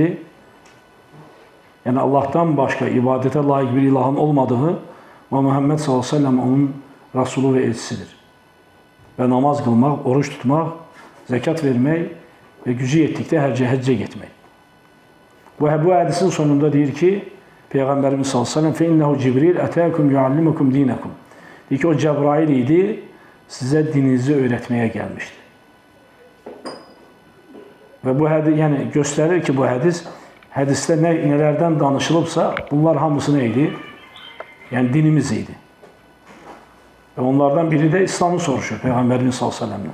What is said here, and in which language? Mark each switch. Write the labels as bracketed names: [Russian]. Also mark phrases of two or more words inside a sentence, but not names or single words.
[Azerbaijani] Yəni, Allahdan başqa ibadətə layiq bir ilahın olmadığı və Muhammed s.ə.v onun Rasulu və elçisidir. Və namaz qılmaq, oruç tutmaq, zəkat vermək və gücü yetdikdə həccə getmək. Bu hədisin sonunda deyir ki, Peyğəmbərimiz s.ə.v [Arabic] فَإِنَّهُ جِبْرِيلَ أَتَاكُمْ يُعَلِّمُكُمْ دِينَكُمْ [Azerbaijani] deyir ki, o Cəbrail idi, sizə dininizi öyrətməyə gəlmişdi. Və bu yəni, göstərir ki, bu hədisdə nələrdən danışılıbsa, bunlar hamısı nə idi? Yəni, dinimiz idi. Və onlardan biri də İslamı soruşur Peyğəmbərimiz s.ə.v-dən.